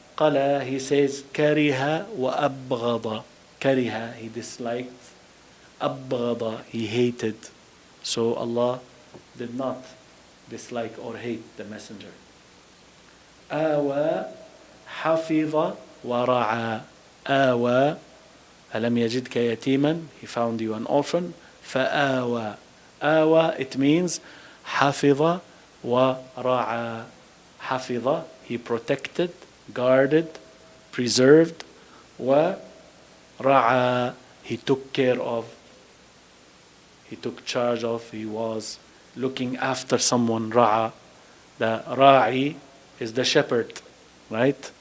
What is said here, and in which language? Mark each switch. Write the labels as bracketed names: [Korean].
[Arabic] قلى, [English] he says, [Arabic] كره وأبغض. [English] كره, he disliked. أبغض, he hated. So Allah did not dislike or hate the messenger. [Arabic] آوى, حفظ ورعى. [English] آوى, [Arabic] ألم يجدك يتيما, [English] he found you an orphan. [Arabic] فآوى. آوى, [English] it means [Arabic] حفظ ورعى. [English] حفظ, he protected, guarded, preserved. ورعى, he took care of, he took charge of, he was looking after someone. رعى, the راعي is the shepherd, right?